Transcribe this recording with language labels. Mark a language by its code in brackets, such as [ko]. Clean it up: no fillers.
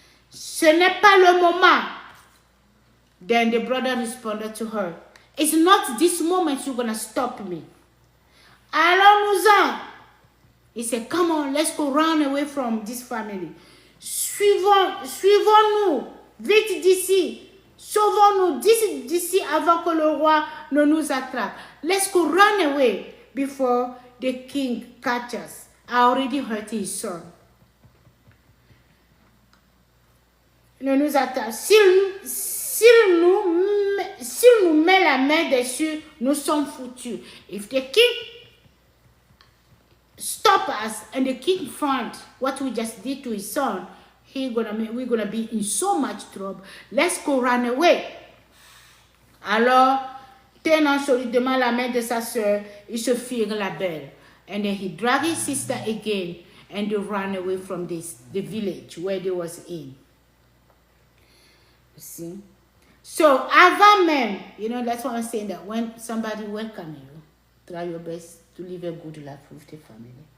[fr] Ce n'est pas le moment. [en] Then the brother responded to her, it's not this moment you're going to stop me. [fr] Allons-nous-en. [en] He said, come on, let's go run away from this family. [fr] Suivons-nous, vite d'ici. Sauvons-nous d'ici avant que le roi ne nous attrape. [en] Let's go run away before the king catches us. I already hurt his son. [fr] Ne nous attrape. S'il nous met la main dessus, nous sommes foutus. [en] If the king stop us and the king found what we just did to his son, we're gonna be in so much trouble. Let's go run away. [fr] Alors, tenant solidement la main de sa sœur, ils se firent la belle. [en] And then he dragged his sister again and they ran away from the village where they was in. You see? So, [fr] avant même, [en] that's why I'm saying that when somebody welcome you, try your best to live a good life with the family.